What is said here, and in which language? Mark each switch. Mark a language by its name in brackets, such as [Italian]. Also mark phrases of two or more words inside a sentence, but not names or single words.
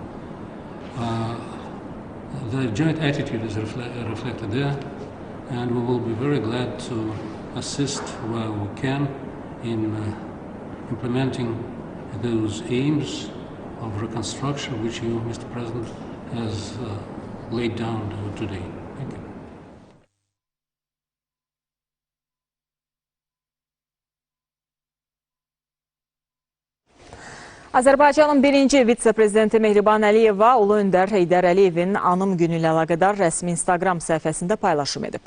[English] The joint attitude is reflected there, and we will be very glad to assist where we can in implementing those aims of reconstruction which you, Mr. President, has laid down today. Thank you. [Azerbaijani] Azərbaycanın birinci vitse-prezidenti Mehriban Əliyeva Ulu Öndər Heydər Əliyevin anım günü ilə əlaqədar rəsmi Instagram səhifəsində paylaşım edib.